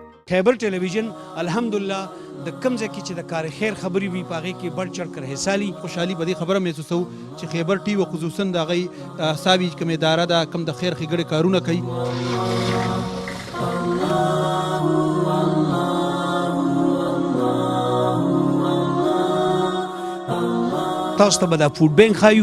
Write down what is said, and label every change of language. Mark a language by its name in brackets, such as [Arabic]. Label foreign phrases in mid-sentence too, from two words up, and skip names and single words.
[Pashto] خیبر ټلویزیون الحمدلله د کوم ځای کې چې د کار خیر خبرې وي په هغې کې [Urdu] بڑ چڑھ کر حصہ [Pashto] لي. خوشحالي په دې خبره محسوسو چې خیبر ټي وي خصوصا د هغې ساوي کوم اداره ده کوم د خیر ښېګړې کارونه کوي. تاسو ته به دا فوډ بینک ښایو.